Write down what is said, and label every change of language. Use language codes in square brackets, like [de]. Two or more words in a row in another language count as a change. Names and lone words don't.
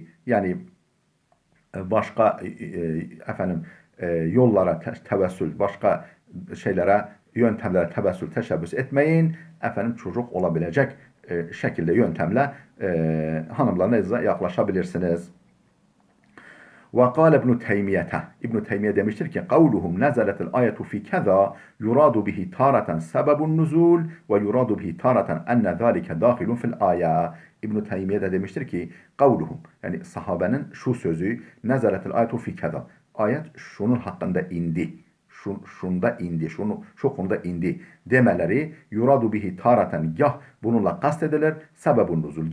[tr] Yani başka efendim yollara tevessül, başka şeylere, yöntemlere tevessül, teşebbüs etmeyin. Efendim çocuk olabilecek şekilde yöntemle hanımlarınıza yaklaşabilirsiniz. [ar] وقال ابن تيمية ابن تيمية [tr] demiştir ki [ar] قولهم نزلت الآية في كذا يراد به تارة سبب النزول ويراد به تارة أن ذلك داخل في الآية. [tr] İbn Teymiye de demiştir ki kavluhum yani sahabenin şu sözü [ar] نزلت الآية في كذا. [tr] Ayet şunun hakkında indi. Şunda indi. Şu konuda indi demeleri [ar] يراد به تارة [tr] gah bununla kastedilir [ar] سبب النزول.